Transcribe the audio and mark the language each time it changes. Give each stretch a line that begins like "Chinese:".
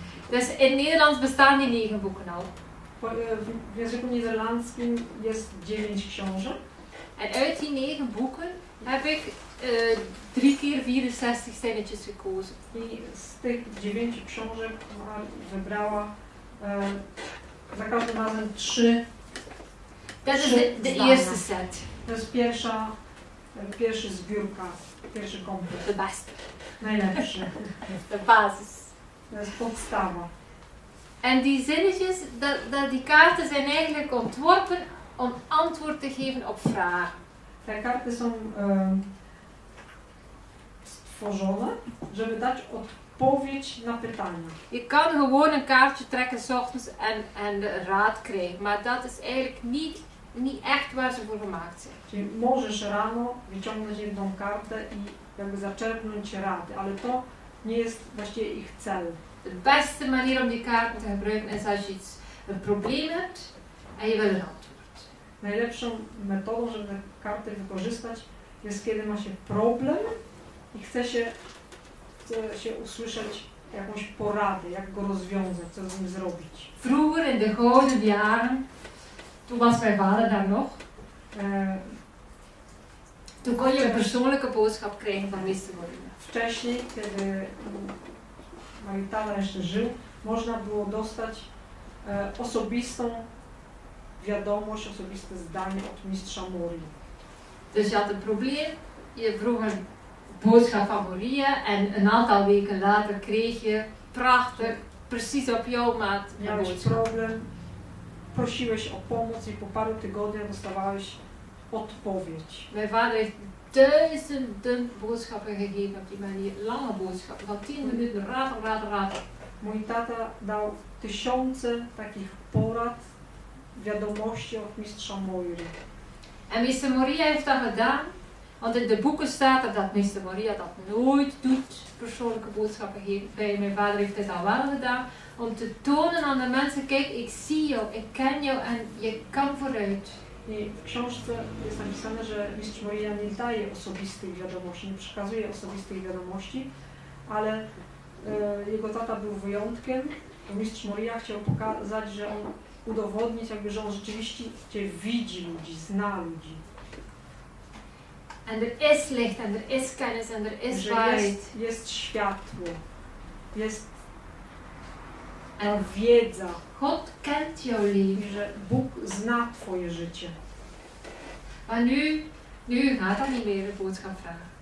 Dutch: Dus in Nederlands bestaan die 9 boeken al.
Polish: W języku niderlandzkim jest 9 książek.
Dutch: En uit die 9 boeken heb ik 3 keer 64 zinnetjes gekozen.
Polish: I z tych 9 książek wybrała za każdym razem 3.
Dutch: Dat is de
Polish: zdania.
Dutch: eerste set.
Polish: To jest pierwszy zbiórka, pierwszy komplet,
Dutch: De beste.
Polish: najlepszy.
Dutch: De basis.
Polish: To jest podstawa.
Dutch: En die zinnetjes, die kaarten zijn eigenlijk ontworpen om antwoord te geven op vragen.
Polish: Te karty są stworzone, żeby dać odpowiedź na pytania.
Dutch: Je kan gewoon een kaartje trekken 's ochtends en de raad krijgen, maar dat is eigenlijk niet echt waar ze voor gemaakt zijn.
Polish: Czyli możesz rano wyciągnąć jedną kartę i jakby zaczerpnąć rady, ale to nie jest właściwie ich cel.
Dutch: De beste manier om die kaarten te gebruiken is als je een probleem hebt en je wil een antwoord.
Polish: Najlepszą metodą, żeby te karty wykorzystać, jest kiedy ma się problem i chce się usłyszeć jakąś poradę, jak go rozwiązać, co z nim zrobić.
Dutch: Vroeger in de gouden jaren, toen was mijn vader daar nog, toen kon je een persoonlijke boodschap krijgen van Meester Moria.
Polish: Wcześniej, kiedy mój tata jeszcze żył, można było dostać osobistą wiadomość, osobiste zdanie od mistrza Morii.
Dutch: Dus je had een probleem, je vroeg een boodschap van Moria en een aantal weken later kreeg je prachtig, precies op jouw maat een
Polish: Miałeś
Dutch: boodschap.
Polish: problem, prosiłeś o pomoc i po paru tygodniach dostawałeś odpowiedź.
Dutch: Mijn vader heeft duizenden boodschappen gegeven op die manier, lange boodschappen, van 10 minuten, raad.
Polish: Mój tata dał tysiące takich porad, wiadomości od mistrza Morii.
Dutch: En Meester Moria heeft dat gedaan, want in de boeken staat er dat Meester Moria dat nooit doet, persoonlijke boodschappen geven. Bij mijn vader heeft hij dat wel gedaan, om te tonen aan de mensen, kijk, ik zie jou, ik ken jou en je kan vooruit.
Polish: I w książce jest napisane, że mistrz Moria nie daje osobistych wiadomości, nie przekazuje osobistych wiadomości, ale jego tata był wyjątkiem. To mistrz Moria chciał pokazać, że on udowodnić, jakby, że on rzeczywiście widzi ludzi, zna ludzi.
Dutch: En er is licht en er is kennis en er is
Polish: że
Dutch: waarheid.
Polish: jest światło, jest wiedza
Dutch: God kent jouw leven.
Polish: i że Bóg zna Twoje życie.
Dutch: Maar nu gaat dat niet meer, de boodschap vragen.